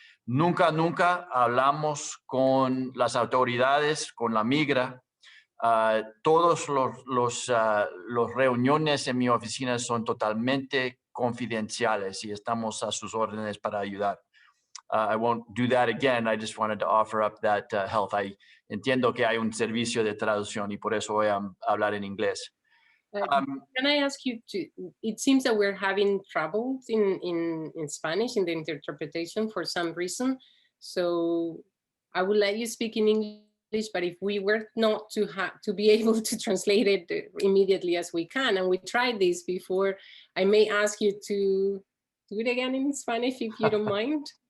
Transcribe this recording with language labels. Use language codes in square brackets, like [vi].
[es] Nunca hablamos con las autoridades, con la migra. Todos los reuniones en mi oficina son totalmente confidenciales y estamos a sus órdenes para ayudar. [en] I won't do that again. I just wanted to offer up that help. [es] Entiendo que hay un servicio de traducción y por eso voy a hablar en inglés. [en] Can I ask you it seems that we're having trouble in Spanish in the interpretation for some reason. So I would let you speak in English, but if we were not to be able to translate it immediately as we can, and we tried this before, I may ask you to do it again in Spanish if you don't mind.